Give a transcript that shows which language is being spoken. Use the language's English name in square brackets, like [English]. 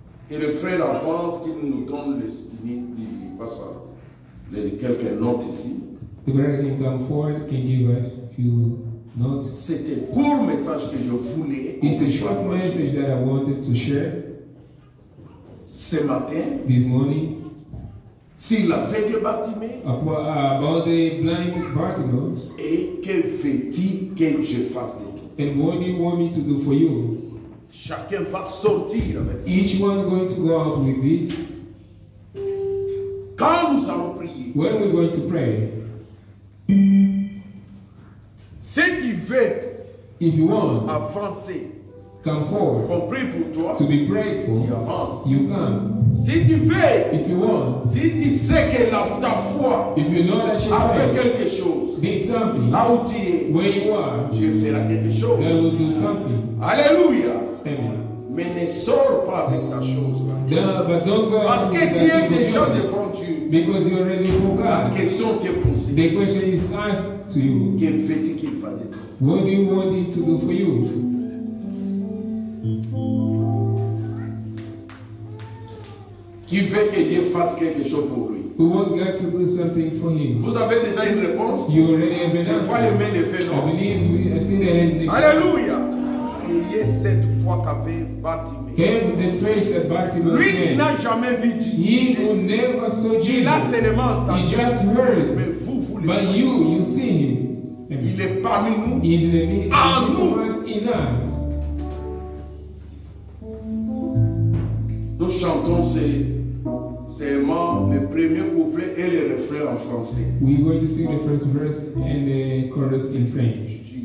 [French] Et le frère avance qui nous donne quelques notes ici. [English] The brother can come forward, can give us a few notes. [French] C'est un court message que je voulais [English] It's a [French] qu'on [English] short [French] partage [English] message that I wanted to share [French] ce matin [English] this morning [French] sur l'aveugle Bartimée. [English] about the blind Bartimaeus. [French] Et que veux-tu que je fasse de toi? [English] And what do you want me to do for you? [French] Chacun va sortir avec ça. [English] Each one going to go out with this. [French] Quand nous allons prier, [English] When we're going to pray, [French] si tu veux [English] if you want, [French] avancer, [English] come forward [French] qu'on prie pour toi, [English] to be prayed [French] tu [English] for, [French] avances. [English] you come. [French] Si tu veux, [English] If you want, [French] si tu sais que ta foi [English] if you know that you [French] a fait [English] pray, [French] quelque chose, [English] did something, [French] là où tu es, [English] where you are, [French] Dieu fera quelque chose. [English] God will do something. [French] Alléluia. [English] Amen. [French] Mais ne sors pas avec ta chose là. [English] No, but don't go [French] Parce [English] out [French] que [English] with [French] tu es [English] that [French] déjà [English] because- [French] devant Dieu. [English] because you're already for [French] La [English] God. [French] question t'est posée. [English] The question is asked to you. [French] Que fait-il qu'il fasse de toi? [English] What do you want him to do for you? [French] Qui veut que Dieu fasse quelque chose pour lui? [English] Who want God to do something for him? [French] Vous avez déjà une réponse? [English] You already have an [French] Je vois les [English] answer. [French] mains levées, [English] I [French] non? [English] believe I see the hand. [French] Alléluia. Ayez cette foi qu'avait Bartimée. [English] Have the faith that Bartimaeus [French] Lui qui [English] had. [French] n'a jamais vu [English] He who [French] Jésus, [English] never saw [French] il a [English] Jesus. [French] seulement [English] He [French] entendu. [English] just heard. [French] Mais vous le [English] But [French] voyez. [English] you see him. [French] Il est parmi nous. [English] He's in the midst Ah, of [French] nous. [English] us in us. [French] Nous chantons seulement le premier couplet et le refrain en français. [English] We're going to sing the first verse and the chorus in French.